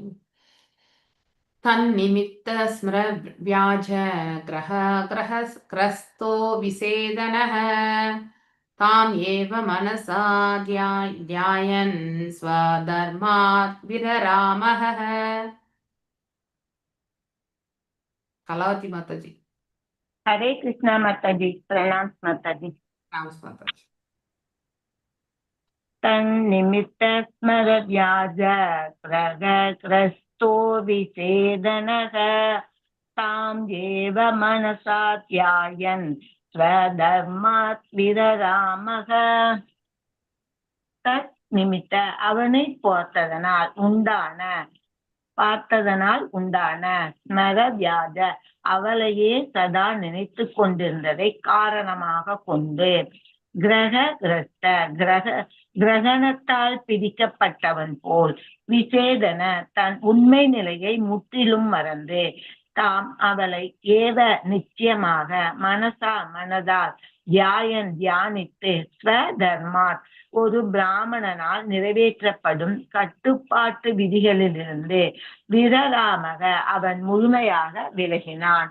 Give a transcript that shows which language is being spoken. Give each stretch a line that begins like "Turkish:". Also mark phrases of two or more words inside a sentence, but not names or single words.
Sanskrit: तन्निमित्त स्मर व्याज ग्रस्तो विचेतनः ताम् एव मनसा ध्यायन् स्वधर्मात् विररामः.
Tamil: கலாவதி மாதாஜி.
Hindi: हरे कृष्णा माताजी, प्रणाम माताजी।
Tamil: மாதாஜி.
Sanskrit: तन्निमित्त स्मर व्याज ग्रस्तो विषेदनः ताम् एव मनसा ध्यायन् स्वधर्मात् विररामः. तत् निमित्त
Tamil: அவனை பார்த்ததனால் உண்டான
Sanskrit: स्मर व्याज
Tamil: அவளையே சதா நினைத்து கொண்டிருந்ததை காரணமாக கொண்டு கிரகணத்தால் பிடிக்கப்பட்டவன் போல் விசேதன தன் உண்மை நிலையை முற்றிலும் மறந்து தாம் அவளை ஏவ நிச்சயமாக மனதால் தியானித்து ஸ்வதர்மாத் ஒரு பிராமணனால் நிறைவேற்றப்படும் கட்டுப்பாட்டு விதிகளிலிருந்து விரராமக அவன் முழுமையாக விலகினான்.